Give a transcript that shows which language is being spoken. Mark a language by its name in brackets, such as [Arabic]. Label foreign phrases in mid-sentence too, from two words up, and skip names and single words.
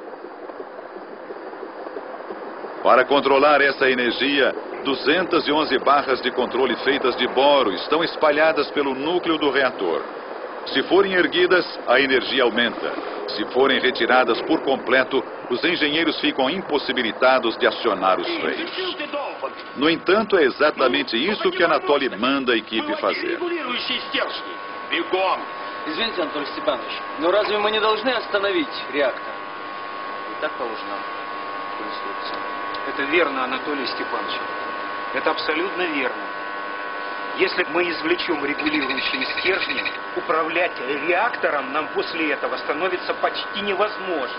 [Portuguese] Para controlar essa energia, 211 barras de controle feitas de boro estão espalhadas pelo núcleo do reator. Se forem erguidas, a energia aumenta. Se forem retiradas por completo, os engenheiros ficam impossibilitados de acionar os freios. No entanto, é exatamente isso que Anatoly manda a equipe fazer. [Russian] Извините, Анатолий Степанович, но разве мы не должны остановить реактор? И так положено в инструкции. Это верно, Анатолий Степанович. Это абсолютно верно. Если мы извлечем регулирующие стержни, управлять реактором нам после этого становится почти невозможно.